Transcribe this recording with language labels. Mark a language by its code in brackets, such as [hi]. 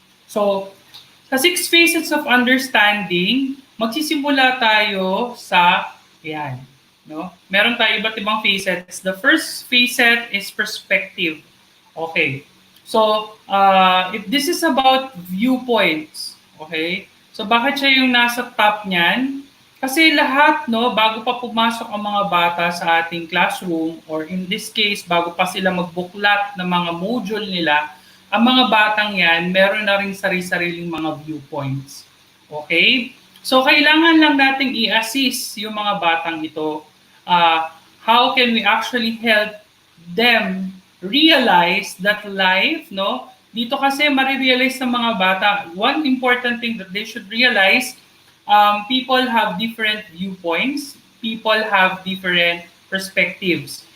[tl] So, sa 6 Phases of Understanding, magsisimula tayo sa, yan, no? Meron tayo iba't ibang facets. [en] The first facet is perspective. Okay. So, this is about viewpoints. Okay? [tl] So, bakit siya yung nasa top niyan? Kasi lahat, no, bago pa pumasok ang mga bata sa ating classroom, [en] or in this case, [tl] bago pa sila magbuklat ng mga module nila, ang mga batang yan, meron na rin sarili-sariling mga viewpoints. Okay? So, kailangan lang nating i-assist yung mga batang ito. [en] How can we actually help them realize that life, no? [tl] Dito kasi marirealize ng mga bata, [en] one important thing that they should realize, people have different viewpoints, people have different perspectives.